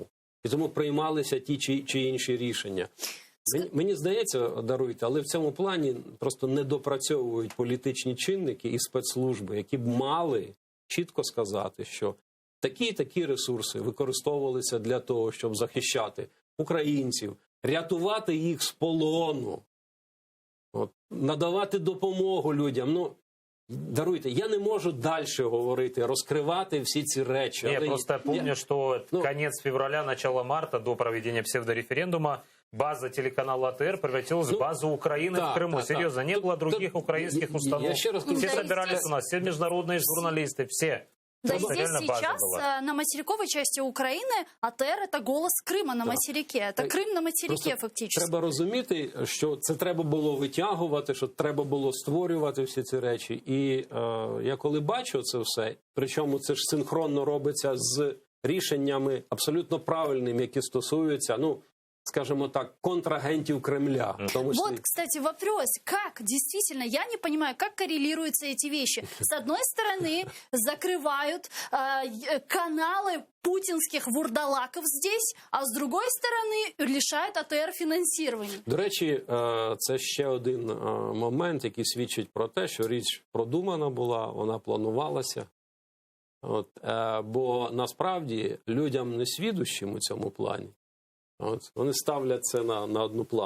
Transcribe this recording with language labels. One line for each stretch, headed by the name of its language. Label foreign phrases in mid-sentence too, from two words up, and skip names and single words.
Ukrainian: І тому приймалися ті чи інші рішення. Мені здається, даруйте, але в цьому плані просто недопрацьовують політичні чинники і спецслужби, які б мали чітко сказати, що такі ресурси використовувалися для того, щоб захищати українців, рятувати їх з полону, надавати допомогу людям. Даруйте, я не можу далі говорити, розкривати всі ці речі.
Russian: Я просто помню, что конец февраля, начало марта, до проведения псевдореферендума, база телеканала АТР превратилась в базу Украины в Крыму. Серьезно, не было других украинских установ. Все собирались у нас, все международные журналисты, все. Да, здесь сейчас на материковой части Украины АТР – это голос Крыма на материке. Это Крым на материке, фактично.
Ukrainian: Треба розуміти, що це треба було витягувати, що треба було створювати всі ці речі. І я коли бачу це все, причому це ж синхронно робиться з рішеннями абсолютно правильними, які стосуються,
Russian: скажем так,
Ukrainian: контрагентів Кремля.
Russian: Вот, кстати, вопрос, как действительно, я не понимаю, как коррелируются эти вещи. С одной стороны, закрывают каналы путинских вурдалаков здесь, а с другой стороны, лишают АТР фінансування.
Ukrainian: До речі, це ще один момент, який свідчить про те, що річ продумана була, вона планувалася. Бо насправді людям несвідущим у цьому плані, вони ставлять це на одну планку.